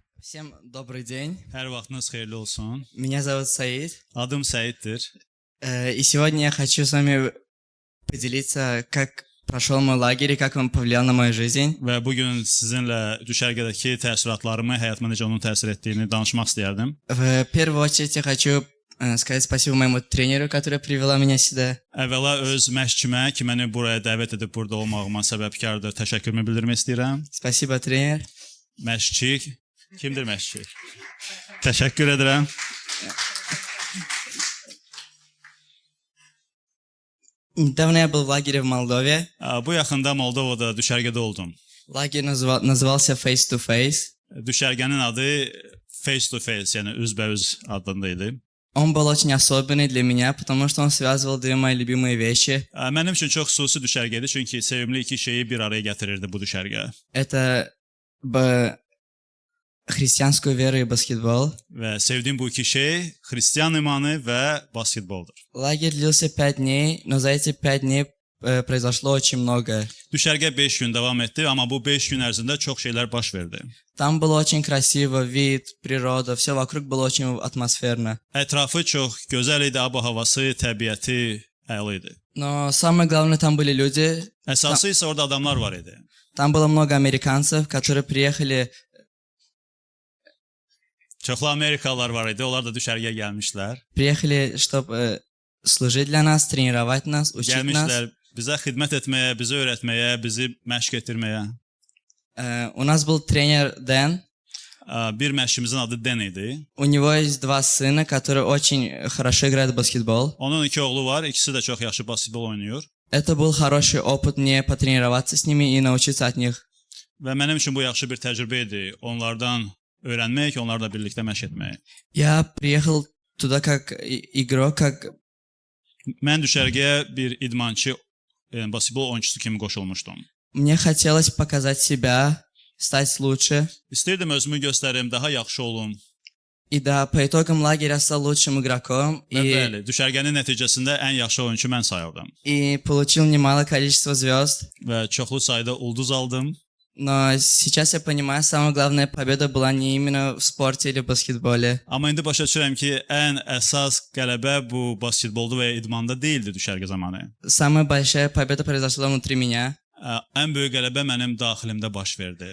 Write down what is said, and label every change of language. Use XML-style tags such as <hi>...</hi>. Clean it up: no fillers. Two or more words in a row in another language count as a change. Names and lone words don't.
<ru>Всем добрый день.</ru> <az>Hər vaxtınız xeyirli olsun.</az> <ru>Меня зовут Саид.</ru> <az>Adım Səiddir.</az> <ru>И сегодня я хочу с вами поделиться, как прошел мой лагерь и как он повлиял на мою жизнь.</ru> <az>Və bu gün sizinlə düşərgədəki təəssüratlarımı, həyatıma necə onun təsir etdiyini danışmaq istəyərdim.</az> <ru>В первую очередь я хочу сказать спасибо моему тренеру, которая привела меня сюда.</ru> <az>Əvvəla öz məşqçimə ki, məni buraya dəvət edib burada olmağıma səbəbkardır, təşəkkürümü bildirmək istəyirəm.</az> <ru>Спасибо, тренер.</ru> <az>Məşqçi, kimdir məşqçi? Təşəkkür edirəm.</az> <ru>Недавно я был в лагере в Молдове.</ru> <az>Bu yaxında Moldovada düşərgədə oldum.</az> <ru>Лагерь назывался Face to Face.</ru> <az>Düşərgənin adı Face to Face, yəni üzbəüz adında idi.</az> <ru>Он был очень особенный для меня, потому что он связывал две мои любимые вещи.</ru> <az>Mənim üçün çox xüsusi düşərgə idi, çünki sevimli iki şeyi bir araya gətirirdi bu düşərgə.</az> <ru>Это христианскую веру и баскетбол.</ru> <az>Və sevdiyim bu iki şey xristian imanı və basketboldur.</az> <ru>Лагерь длился 5 дней, но за эти 5 дней произошло очень многое.</ru> <az>Düşərgə 5 gün davam etdi, amma bu 5 gün ərzində çox şeylər baş verdi.</az> <ru>Там было очень красиво, вид, природа, все вокруг было очень атмосферно.</ru> <az>Ətrafı çox gözəl idi, ab-havası, təbiəti əla idi.</az> <ru>Но самое главное, там были люди.</ru> <az>Əsası isə orada adamlar var idi.</az> <ru>Там было много американцев, которые приехали.</ru> <az>Çoxlu Amerikalılar var idi, onlar da düşərgəyə gəlmişlər.</az> <ru>Приехали, чтобы служить для нас, тренировать нас, учить нас.</ru> <az>Gəlmişlər bizə xidmət etməyə, bizə öyrətməyə, bizi məşq etdirməyə.</az> <ru>У нас был тренер Дэн.</ru> <az>Bir məşqçimizin adı Den idi.</az> <ru>У него есть 2 сына, которые очень хорошо играют в баскетбол.</ru> <az>Onun 2 oğlu var, ikisi də çox yaxşı basketbol oynayır.</az> <ru>Это был хороший опыт мне потренироваться с ними и научиться от них.</ru> <az>Və mənim üçün bu yaxşı bir təcrübə idi. Onlardan öyrənmək, onlarla birlikdə məşq etmək.</az> <ru>Я приехал туда как игрок, как...</ru> <az>Mən düşərgəyə bir idmançı, basketbol oyunçusu kimi qoşulmuşdum.</az> <ru>Мне хотелось показать себя, стать лучше.</ru> <az>İstəyirdim özümü göstərim, daha yaxşı olum.</az> <ru>И да, по итогам лагеря стал лучшим игроком.</ru> <az>Və bəli, düşərgənin nəticəsində ən yaxşı oyunçu mən sayıldım.</az> <ru>И получил немалое количество звезд.</ru> <az>Və çoxlu sayda ulduz aldım.</az> <ru>Но сейчас я понимаю, самая главная победа была не именно в спорте или в баскетболе.</ru> <az>Amma indi başa düşürəm ki, ən əsas qələbə bu basketbolda və ya idmanda deyildi düşərgə zamanı.</az> <ru>Самая большая победа произошла внутри меня.</ru> <az>Ən böyük qələbə mənim daxilimdə baş verdi.</az>